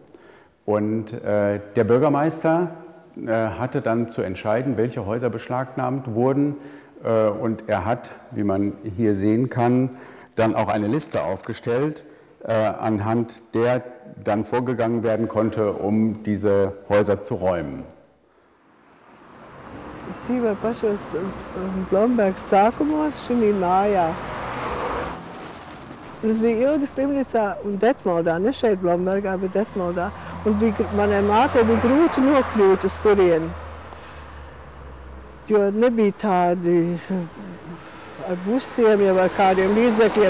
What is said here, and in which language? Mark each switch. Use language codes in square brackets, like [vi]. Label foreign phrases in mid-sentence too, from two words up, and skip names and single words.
[de] Und der Bürgermeister hatte dann zu entscheiden, welche Häuser beschlagnahmt wurden. Und er hat, wie man hier sehen kann, dann auch eine Liste aufgestellt, anhand der dann vorgegangen werden konnte, um diese Häuser zu räumen. [lv] Es dzīvoja pašos Blombergas sākumos šī mājā. Es biju ilgi slimnīcā un Detmoldā, ne šeit Blombergā, bet Detmoldā. Un manai mātei bija grūti nokļūt uz turieni, jo nebija tādi ar busiem, jau ar kādiem līdzekļiem.